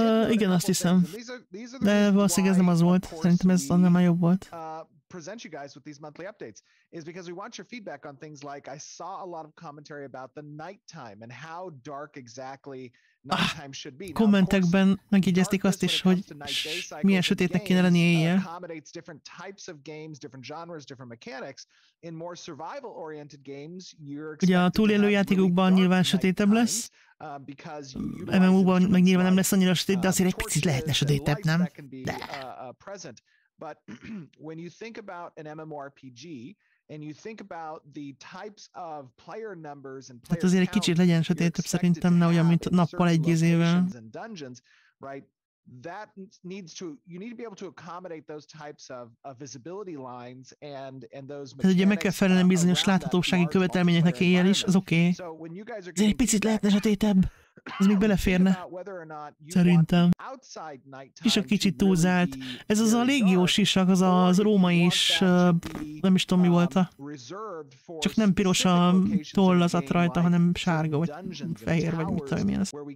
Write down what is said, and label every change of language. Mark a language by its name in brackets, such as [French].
[Hungarian] Igen, azt hiszem. De valószínűleg ez nem az volt. Szerintem ez annál már jobb volt. [English] Present you guys with these monthly updates is because we want your feedback on things like I saw a lot of commentary about the nighttime and how dark exactly nighttime should be. [Hungarian] Kommentekben megjegyezték azt is, hogy milyen sötétnek kéne lenni éjjel. [English] Accommodates different types of games, different genres, different mechanics. In more survival oriented games, [Hungarian] ugye a túlélő játékokban nyilván sötétebb lesz. MMO-ban meg nyilván nem lesz annyira sötét, de azért egy picit lehetne sötétebb, nem? De. [English] But when you think about an MMORPG and you think about the types of player numbers and player [Hungarian] azért egy kicsit legyen sötétebb szerintem, ne olyan, mint nappal egy izével. [English] Right? That needs to, you need to be able to accommodate those types of visibility lines and those. [Hungarian] Tehát ugye meg kell felelni bizonyos láthatósági követelményeknek éjjel is, az oké. Azért egy picit lehetne sötétebb. Ez még beleférne. Szerintem. És a kicsit túlzált. Ez az a légiós sisak, az római is, nem is tudom mi volt csak nem piros a tollazat rajta, hanem sárga, vagy fehér, vagy mit tudom én ez.